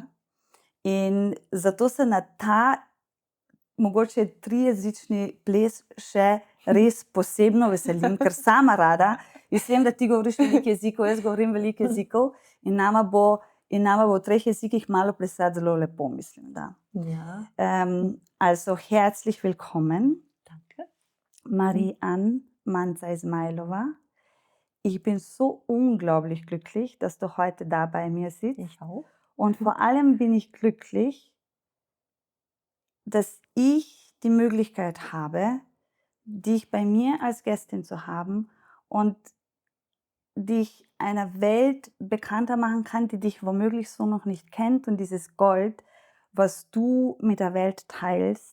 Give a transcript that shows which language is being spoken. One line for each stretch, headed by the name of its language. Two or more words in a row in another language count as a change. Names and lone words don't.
Slovenian: In zato se na ta mogoče 3-jezični ples še res posebno veselim, ker sama rada, jaz vem, da ti govoriš veliko jezikov, jaz govorim veliko jezikov in nama bo v 3 jezikih malo plesati zelo lepo, mislim, da.
German: Ja, Also herzlich willkommen, danke. Marie-Anne Manza Ismailova. Ich bin so unglaublich glücklich, dass du heute da bei mir sitzt. Ich auch. Und vor allem bin ich glücklich, dass ich die Möglichkeit habe, dich bei mir als Gästin zu haben und dich einer Welt bekannter machen kann, die dich womöglich so noch nicht kennt und dieses Gold, was du mit der Welt teilst.